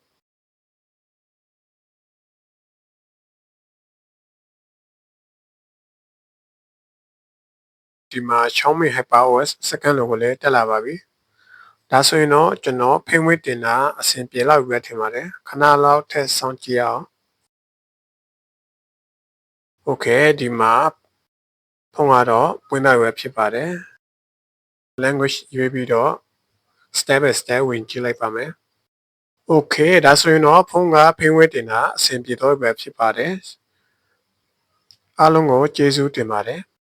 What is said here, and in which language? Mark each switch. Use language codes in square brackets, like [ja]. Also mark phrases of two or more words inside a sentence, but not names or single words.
[my] ဒီမှာ Xiaomi HyperOS စက္ကန့် logo လေးတက်လာပါပြီဒါဆိုရင်တော့ကျွန်တော်ဖိမ့်ဝဲတင်တာအဆင်ပြေလောက်ပဲထင်ပါတယ်ခဏလောက်ထပ်ဆောင်ကြည့်အောင် Okay ဒီမှာဖုန်းကတော့ပွင့်လိုက်ပဲဖြစ်ပါတယ် language ရွေးပြီးတော့ [en] step by step [my] ဝင်ကြည့်လိုက်ပါမယ် Okay ဒါဆိုရင်တော့ဖုန်းကဖိမ့်ဝဲတင်တာအဆင်ပြေတော့ပဲဖြစ်ပါတယ်အားလုံးကိုကျေးဇူးတင်ပါတယ်